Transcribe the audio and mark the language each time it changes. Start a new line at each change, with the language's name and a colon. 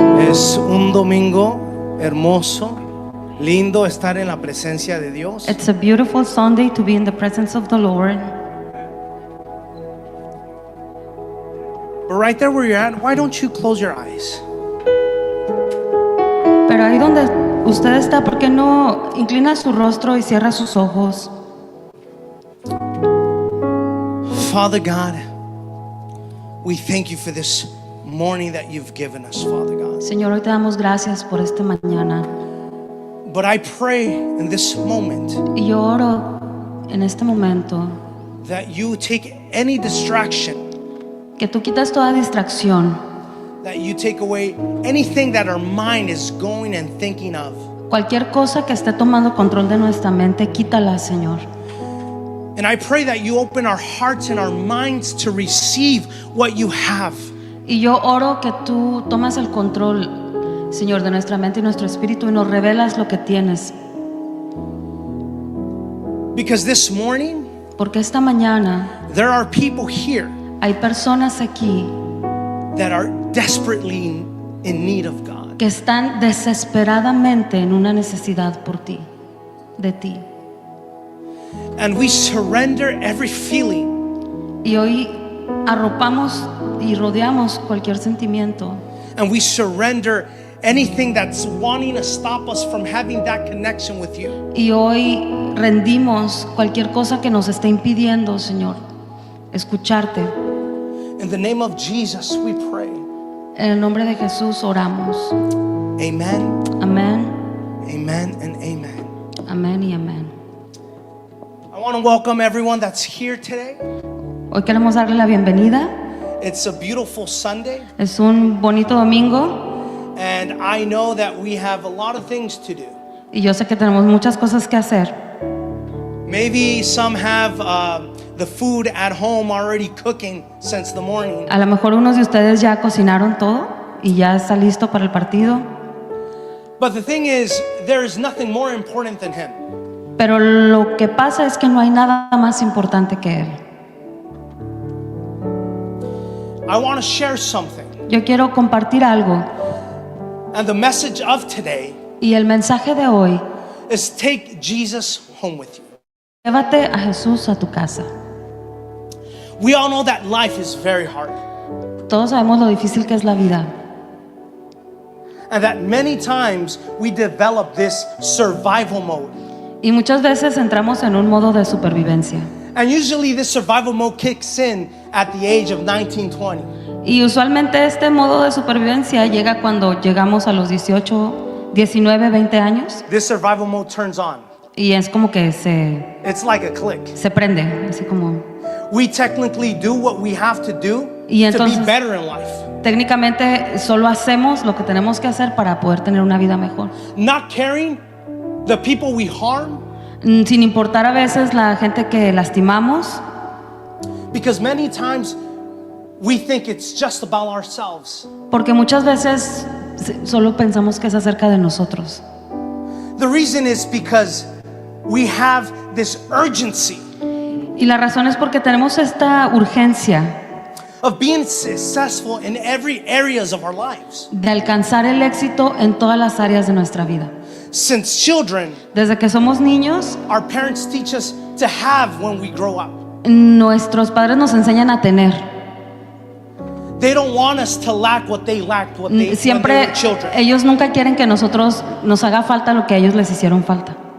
Spanish: Es un domingo hermoso, lindo estar en la presencia de Dios.
English: It's a beautiful Sunday to be in the presence of the Lord. But right there where you're at, why don't you close your eyes?
Spanish: Pero ahí donde usted está, ¿por qué no inclina su rostro y cierra sus ojos?
English: Father God, we thank you for this morning that you've given us, Father God.
Spanish: Señor, hoy te damos gracias por esta mañana.
English: But I pray in this moment
Spanish: Y yo oro en este momento
English: that you take any distraction,
Spanish: que tú quitas toda distracción,
English: that you take away anything that our mind is going and thinking of.
Spanish: cualquier cosa que esté tomando control de nuestra mente, quítala, Señor.
English: And I pray that you open our hearts and our minds to receive what you have.
Spanish: Y yo oro que tú tomas el control, Señor, de nuestra mente y nuestro espíritu y nos revelas lo que tienes.
English: Because this morning,
Spanish: Porque esta mañana
English: there are people here
Spanish: hay personas aquí
English: that are desperately in need of God.
Spanish: que están desesperadamente en una necesidad por ti, de ti.
English: And we surrender every feeling,
Spanish: Y hoy arropamos y rodeamos cualquier sentimiento.
English: and we surrender anything that's wanting to stop us from having that connection with you.
Spanish: Y hoy rendimos cualquier cosa que nos esté impidiendo, Señor, escucharte.
English: In the name of Jesus, we pray.
Spanish: En el nombre de Jesús oramos.
English: Amen,
Spanish: Amén,
English: amen, and amen.
Spanish: amén y amén.
English: I want to welcome everyone that's here today.
Spanish: Hoy queremos darle la bienvenida.
English: It's a beautiful Sunday,
Spanish: Es un bonito domingo
English: and I know that we have a lot of things to do.
Spanish: y yo sé que tenemos muchas cosas que hacer.
English: Maybe some have the food at home already cooking since the morning.
Spanish: A lo mejor unos de ustedes ya cocinaron todo y ya está listo para el partido.
English: But the thing is, there is nothing more important than Him.
Spanish: Pero lo que pasa es que no hay nada más importante que Él.
English: I want to share something.
Spanish: Yo quiero compartir algo
English: And the message of today
Spanish: y el mensaje de hoy:
English: is take Jesus home with you.
Spanish: llévate a Jesús a tu casa.
English: We all know that life is very hard,
Spanish: Todos sabemos lo difícil que es la vida
English: and that many times we develop this survival mode.
Spanish: y muchas veces entramos en un modo de supervivencia.
English: And usually this survival mode kicks in at the age of 19, 20.
Spanish: Y usualmente este modo de supervivencia llega cuando llegamos a los 18, 19, 20 años
English: This survival mode turns on.
Spanish: y es como que
English: It's like a click.
Spanish: se prende, así como
English: We technically do what we have to do
Spanish: Y
English: to be
Spanish: entonces-
English: better in life.
Spanish: técnicamente solo hacemos lo que tenemos que hacer para poder tener una vida mejor.
English: Not caring the people we harm,
Spanish: Sin importar a veces la gente que lastimamos,
English: because many times we think it's just about ourselves.
Spanish: porque muchas veces solo pensamos que es acerca de nosotros.
English: The reason is because we have this urgency
Spanish: Y la razón es porque tenemos esta urgencia
English: of being successful in every areas of our lives.
Spanish: de alcanzar el éxito en todas las áreas de nuestra vida.
English: Since children,
Spanish: Desde que somos niños,
English: our parents teach us to have when we grow up.
Spanish: nuestros padres nos enseñan a tener.
English: They don't want us to lack what they lacked when they
Spanish: Siempre
English: were children.
Spanish: ellos nunca quieren que nosotros nos haga falta lo que a ellos les hicieron falta.